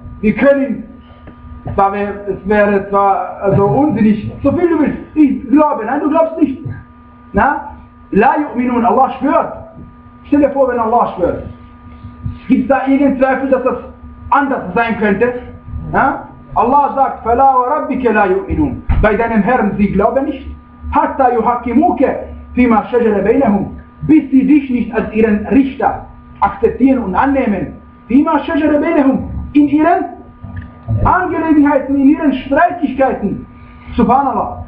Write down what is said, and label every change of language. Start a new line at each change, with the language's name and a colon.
German: Wir können, unsinnig, so viel du willst. Ich glaube, nein, du glaubst nicht. Na? La yu'minun, Allah schwört. Stell dir vor, wenn Allah schwört. Gibt es da irgendeinen Zweifel, dass das anders sein könnte? Na? Allah sagt,
Arabic: فَلَا وَرَبِّكَ لَا يُؤْمِنُونَ.
German: Bei deinem Herrn, sie glauben nicht.
Arabic: حَتَّى يُحَكِّمُوكَ فِي مَا شَجَرَ بَيْنَهُمْ.
German: Bis sie dich nicht als ihren Richter akzeptieren und annehmen.
Arabic: فِي مَا شَجَرَ بَيْنَهُمْ.
German: In ihren Angelegenheiten, in ihren Streitigkeiten. Subhanallah.